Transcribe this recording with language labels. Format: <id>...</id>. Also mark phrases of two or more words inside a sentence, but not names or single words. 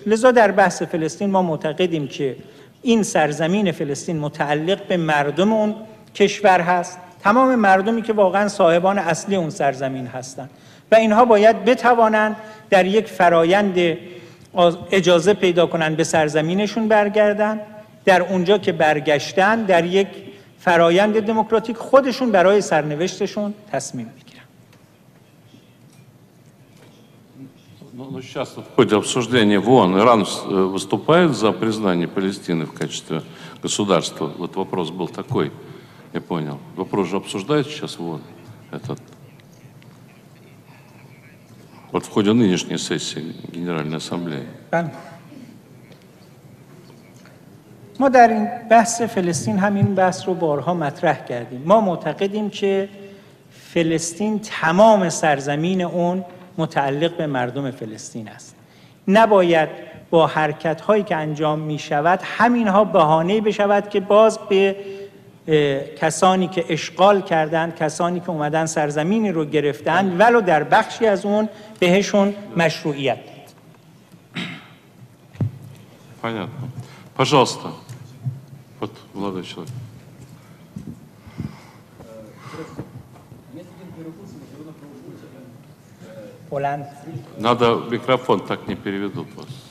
<fa>لذا در بحث فلسطین ما معتقدیم که این سرزمین فلسطین متعلق به مردم اون کشور هست، تمام مردمی که واقعا صاحبان اصلی اون سرزمین هستند و اینها باید بتوانند در یک فرایند اجازه پیدا کنند به سرزمینشون برگردن، در اونجا که برگشتن در یک فرایند دموکراتیک خودشون برای سرنوشتشون تصمیم بگیرن.</fa> <ru>Ну, сейчас в ходе обсуждения в ООН Иран выступает за признание Палестины в качестве государства. Вот вопрос был такой, я понял. Вопрос же обсуждается сейчас в ООН этот. Вот в ходе нынешней сессии Генеральной Ассамблеи.</ru> <fa>ما در این بحث فلسطین همین بحث رو بارها مطرح کردیم. ما معتقدیم که فلسطین تمام سرزمین اون متعلق به مردم فلسطین است. نباید با حرکت‌هایی که انجام می‌شود همینها بهانه‌ای بشود که باز به کسانی که اشغال کردند، کسانی که اومدن سرزمینی رو گرفتن ولو در بخشی از اون بهشون مشروعیت داد.</fa> <ru>Понятно. Пожалуйста. Вот молодой человек.</ru> <fa>بلند.</fa> <ru>Надо микрофон, так не переведут вас.</ru>